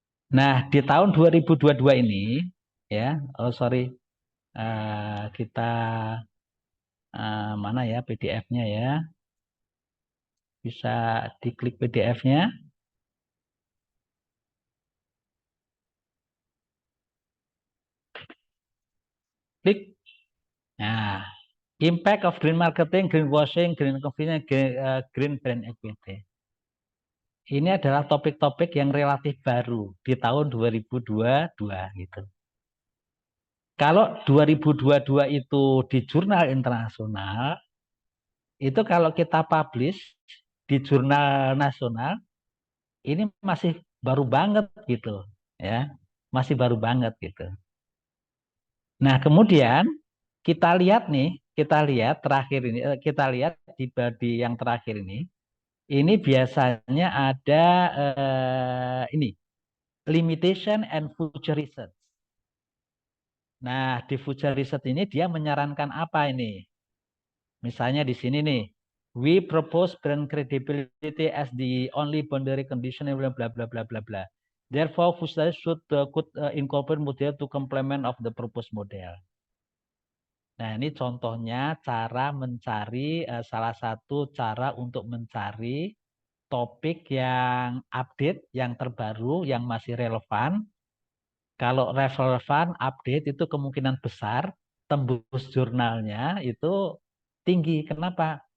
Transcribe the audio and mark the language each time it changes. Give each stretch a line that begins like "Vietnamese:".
Indonesian: Nah, di tahun 2022 ini, ya, oh sorry, kita mana ya PDF-nya, ya, bisa diklik PDF-nya, klik.
English: Nah, Impact of Green Marketing, Greenwashing, Green Convenience, Green Brand Equity.
Indonesian: Ini adalah topik-topik yang relatif baru di tahun 2022 gitu. Kalau 2022 itu di jurnal internasional, itu kalau kita publish di jurnal nasional, ini masih baru banget gitu, ya. Masih baru banget gitu. Nah, kemudian kita lihat nih, kita lihat terakhir ini, kita lihat di yang terakhir ini biasanya ada ini
English: limitation and future research.
Indonesian: Nah, di future research ini dia menyarankan apa ini? Misalnya di sini nih,
English: we propose brand credibility as the only boundary condition, bla bla bla bla bla bla. Therefore, future should could incorporate model to complement of the proposed model.
Indonesian: Nah, ini contohnya cara mencari salah satu cara untuk mencari topik yang update, yang terbaru, yang masih relevan. Kalau relevan, update itu kemungkinan besar tembus jurnalnya itu tinggi. Kenapa?